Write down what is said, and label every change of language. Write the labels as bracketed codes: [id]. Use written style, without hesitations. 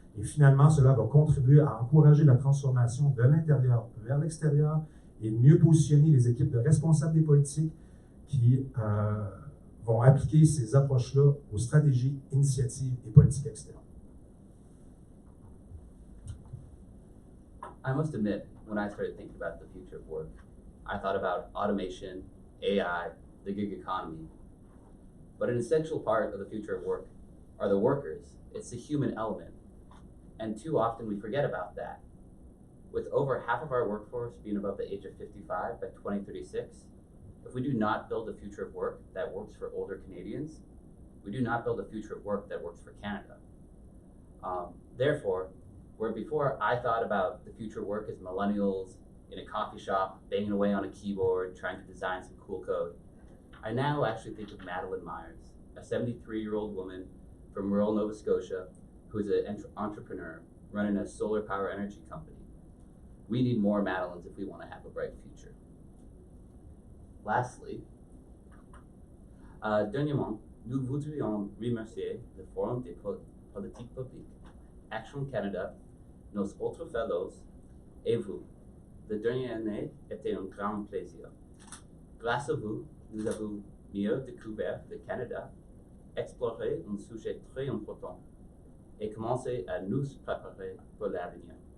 [fr] Et finalement, cela va contribuer à encourager la transformation de l'intérieur vers l'extérieur et mieux positionner les équipes de responsables des politiques qui vont appliquer ces approches-là aux stratégies, initiatives et politiques externes. [en] I must admit, when I started thinking about the future of work, I thought about automation, AI, the gig economy. But an essential part of the future of work are the workers. It's the human element. And too often we forget about that. With over half of our workforce being above the age of 55 by 2036, if we do not build a future of work that works for older Canadians, we do not build a future of work that works for Canada. Therefore, where before I thought about the future of work as millennials in a coffee shop, banging away on a keyboard, trying to design some cool code, I now actually think of Madeline Myers, a 73-year-old woman from rural Nova Scotia who is an entrepreneur running a solar power energy company. We need more Madelines if we want to have a bright future. Lastly, [fr] dernièrement, nous voudrions remercier le Forum des politiques publiques, Action Canada, nos autres fellows et vous. La dernière année était un grand plaisir. Grâce à vous, nous avons mieux découvert le Canada, exploré un sujet très important et commencé à nous préparer pour l'avenir.